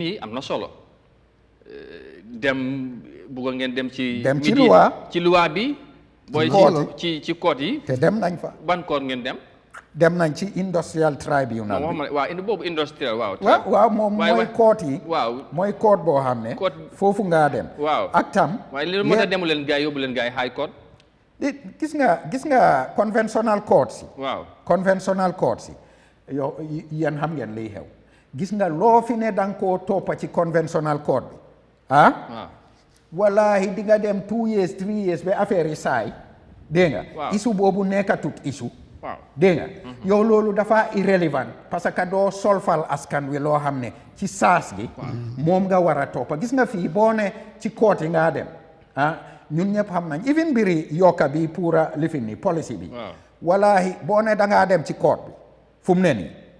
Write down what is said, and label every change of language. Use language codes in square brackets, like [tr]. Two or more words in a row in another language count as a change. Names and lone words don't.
[wo] yi am na solo dem bugg ngeen dem ci loi bi booy ci code yi te dem nañ fa ban code ngeen dem nañ ci [en] industrial tribunal [wo] waaw boobu industrial waaw moom mooy court yi mooy court boo xam ne foofu ngaa dem waaw ak tam waaye li moo tax demu leen gars yi yóbbu leen gars yi [en] high court [wo] gis nga [en] conventional courts [wo] yi waaw [en] conventional courts [wo] yi yow yéen xam ngeen liy xew gis nga loo fi ne danga koo toppa ci [en] conventional court [wo] bi wallahi di nga dem [en] 2 years 3 years [wo] ba affaire yi saay dégg nga issue boobu nekkatut issue dégg nga yow loolu dafa irrelevant [fr] parce que [wo] doo solfal askan wi loo xam ne ci saas gi moom nga war a toppa gis nga fii boo ne ci court yi ngaa dem ñun ñëpp xam nañ even mbiri yokka bi pour lifin ni policy bi wallahi boo ne dangaa dem ci court bi fu mu ne nii